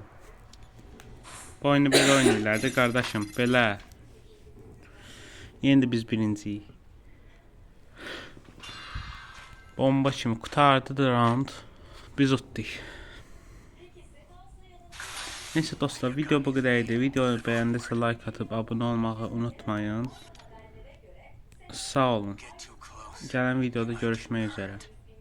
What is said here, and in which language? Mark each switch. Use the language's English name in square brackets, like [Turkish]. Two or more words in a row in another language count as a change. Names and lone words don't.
[Azerbaijani] Bu oyunu belə oynayırlardı qardaşım, belə. Yeni də biz birinciyik. Bomba kimi qutardı round. Biz utdik. [Turkish] Neyse dostlar, video bu kadar idi. Videoyu beğendiyse like atıp abone olmayı unutmayın. Sağ olun. Gelen videoda görüşmek üzere.